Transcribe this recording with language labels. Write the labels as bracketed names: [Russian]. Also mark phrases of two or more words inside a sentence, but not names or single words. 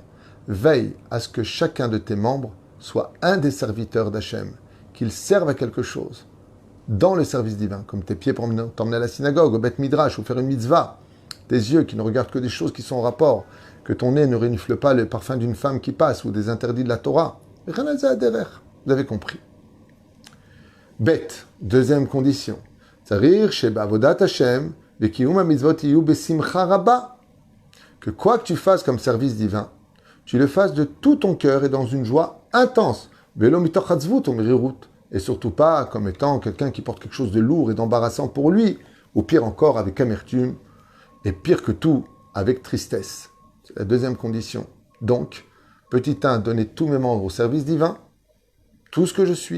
[French] Veille à ce que chacun de tes membres soit un des serviteurs d'Hachem, qu'il serve à quelque chose, dans le service divin, comme tes pieds pour t'emmener à la synagogue, au Beth Midrash, ou faire une mitzvah, tes yeux qui ne regardent que des choses qui sont en rapport, que ton nez ne renifle pas le parfum d'une femme qui passe, ou des interdits de la Torah. Vous avez compris. Bête, deuxième condition. [Hebrew] צריך שעבודת ה' וקיום המצוות יהיו בשמחה רבה. [French] Que quoi que tu fasses comme service divin, tu le fasses de tout ton cœur et dans une joie intense. [Hebrew] ולא מתוך עצבות או מרירות. [French] Et surtout pas comme étant quelqu'un qui porte quelque chose de lourd et d'embarrassant pour lui, ou pire encore avec amertume, et pire que tout, avec tristesse. C'est la deuxième condition. Donc, petit 1, donner tous mes membres au service divin, tout ce que je suis.